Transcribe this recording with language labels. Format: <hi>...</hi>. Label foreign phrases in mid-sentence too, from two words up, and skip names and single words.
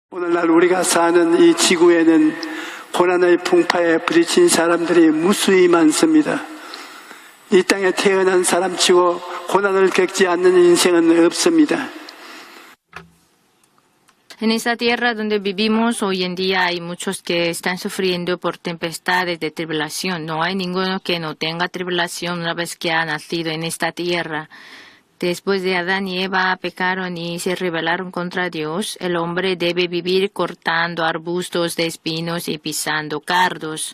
<ko>오늘날 우리가 사는 이 지구에는 고난의 풍파에 부딪힌 사람들이 무수히 많습니다. 이 땅에 태어난 사람치고 고난을 겪지 않는 인생은 없습니다.</ko> <es>En esta tierra donde vivimos hoy en día hay muchos que están sufriendo por tempestades de tribulación. No hay ninguno que no tenga tribulación una vez que ha nacido en esta tierra. Después de Adán y Eva pecaron y se rebelaron contra Dios, el hombre debe vivir cortando arbustos de espinos y pisando cardos.</es>